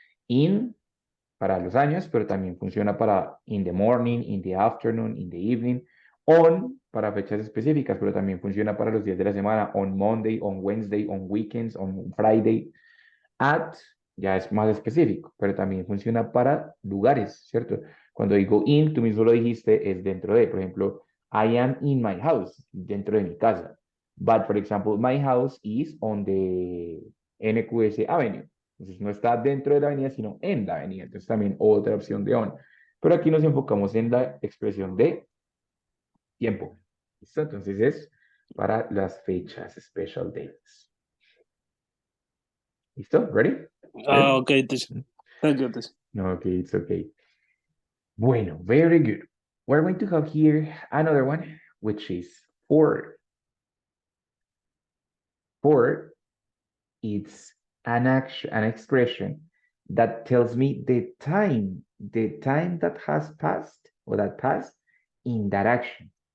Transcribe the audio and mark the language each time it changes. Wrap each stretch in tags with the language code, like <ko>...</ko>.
<en>In</en> <es>para los años, pero también funciona para</es> <en>in the morning, in the afternoon, in the evening.</en> <es>On para fechas específicas, pero también funciona para los días de la semana.</es> <en>On Monday, on Wednesday, on weekends, on Friday.</en> <es>At ya es más específico, pero también funciona para lugares, ¿cierto? Cuando digo in, tú mismo lo dijiste, es dentro de, por ejemplo,</es> <en>I am in my house,</en> <es>dentro de mi casa.</es> <en>But, for example, my house is on the NQS Avenue.</en> <es>Entonces no está dentro de la avenida, sino en la avenida. Entonces también otra opción de on. Pero aquí nos enfocamos en la expresión de tiempo. ¿Listo? Entonces es para las fechas,</es> <en>special dates.</en> <es>¿Listo?</es> <en>¿Ready? Good? Okay, teacher. Thank you, teacher. No, it's okay.</en> <es>Bueno,</es> <en>very good. We're going to have here another one. which is 4. 4, it's an action, an expression that tells me the time that has passed or that passed in that action.</en>